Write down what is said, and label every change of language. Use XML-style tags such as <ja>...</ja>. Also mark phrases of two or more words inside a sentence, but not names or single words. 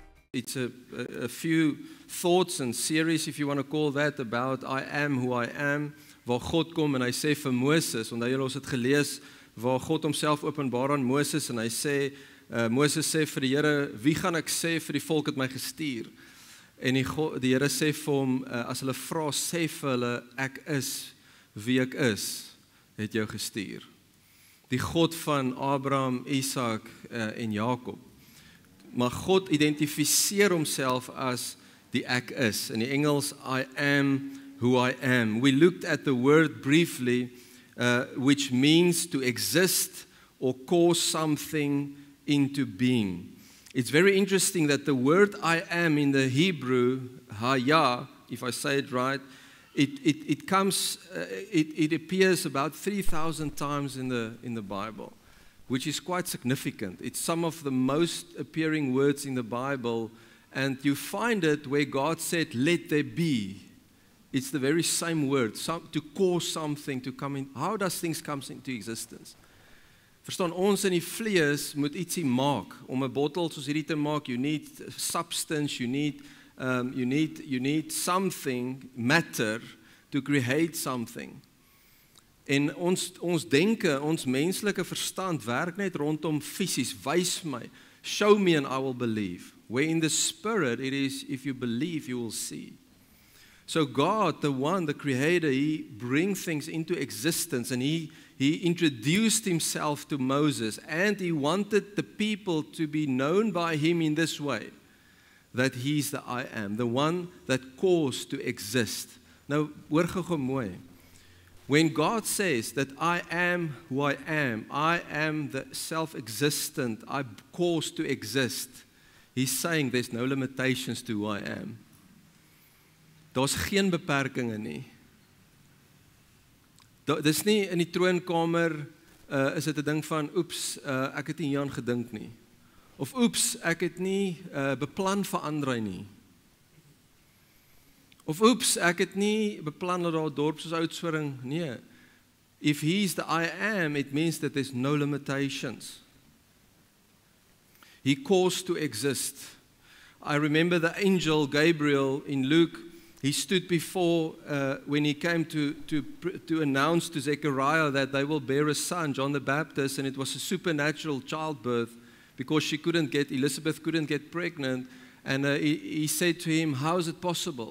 <en>It's a few thoughts and series, if you want to call that, about I am who I am,</en> <af>waar God kom en hy sê vir Moses, onthou julle ons het gelees, waar God homself openbaar aan Moses en hy sê, Moses sê vir die Here, wie gaan ek sê vir die volk het my gestuur? En die Here sê vir hom, as hulle vra, sê vir hulle, ek is wie ek is, het jou gestuur. Die God van Abraham, Isaac en Jakob. Maar God identifiseer homself as die ek is. In die Engels,</af> <en>I am who I am. We looked at the word briefly, which means to exist or cause something into being. It's very interesting that the word I am in the Hebrew, Haya, if I say it right, it appears about 3,000 times in the Bible, which is quite significant. It's some of the most appearing words in the Bible, and you find it where God said, let there be. It's the very same word, to cause something to come in. How does things come into existence?</en> <af>Verstaan, ons in die vlees moet ietsie maak. Om 'n bottel soos hierdie te maak,</af> <en>you need substance, you need something, matter, to create something.</en> <af>En ons denke, ons menslike verstand werk net rondom fisies, wys my,</af> <en>show me and I will believe. Where in the spirit it is, if you believe, you will see. So God, the one, the creator, he brings things into existence, and he introduced himself to Moses, and he wanted the people to be known by him in this way, that he's the I am, the one that caused to exist.</en> <af>Nou, hoor gou mooi.</af> <en>When God says that I am who I am the self-existent, I caused to exist, he's saying there's no limitations to who I am.</en> <af>Daar's geen beperkings nie. Dis nie in die troonkamer, is dit 'n ding van, oeps, ek het nie hieraan gedink nie. Of oeps, ek het nie beplan vir Andrei nie. Of oeps, ek het nie beplan dat daar 'n dorp soos Oudtshoorn, nee.</af> <en>If he's the I am, it means that there's no limitations. He caused to exist. I remember the angel Gabriel in Luke. He stood before, when he came to announce to Zechariah that they will bear a son, John the Baptist, and it was a supernatural childbirth because Elizabeth couldn't get pregnant, and he said to him, how is it possible?</en>